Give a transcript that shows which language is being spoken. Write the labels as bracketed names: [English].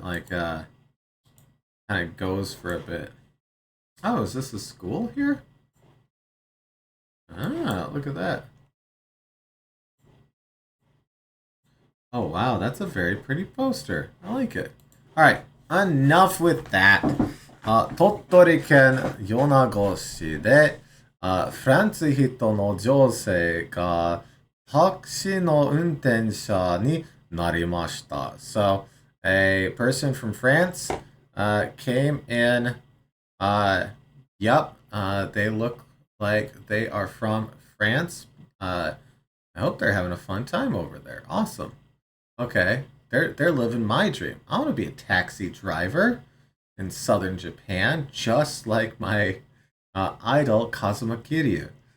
[English] Like kind of goes for a bit. Oh, is this a school here? Ah, look at that. Oh wow, that's a very pretty poster. I like it. All right, enough with that. [Japanese] 鳥取県米子市で、フランス人の女性がタクシーの運転者になりました。 [English] So, a person from France came in. Yep, they look like they are from France. I hope they're having a fun time over there. Awesome. Okay, they're living my dream. I want to be a taxi driver in southern Japan, just like my idol Kazuma Kiryu.